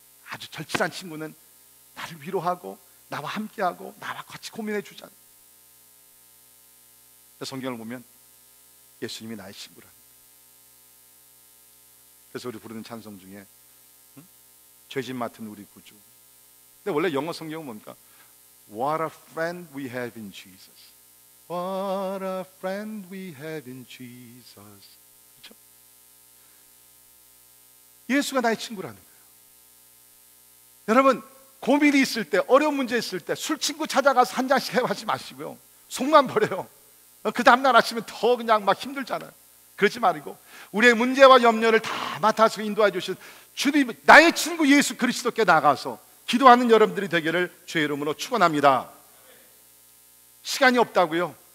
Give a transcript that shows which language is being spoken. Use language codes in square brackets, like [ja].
[ko] 아주 절친한 친구는 나를 위로하고 나와 함께하고 나와 같이 고민해 주잖아요. 성경을 보면 예수님이 나의 친구라는 거예요. 그래서 우리 부르는 찬송 중에 죄짐 맡은 우리 구주. 근데 원래 영어 성경은 뭡니까? [en] What a friend we have in Jesus. What a friend we have in Jesus. [ko] 그렇죠? 예수가 나의 친구라는 거예요. 여러분, 고민이 있을 때, 어려운 문제 있을 때 술 친구 찾아가서 한 잔씩 해하지 마시고요, 속만 버려요. 그 다음날 아침에 더 그냥 막 힘들잖아요. 그러지 말고 우리의 문제와 염려를 다 맡아서 인도해 주신 주님, 나의 친구 예수 그리스도께 나가서 기도하는 여러분들이 되기를 주의 이름으로 축원합니다. 시간이 없다고요?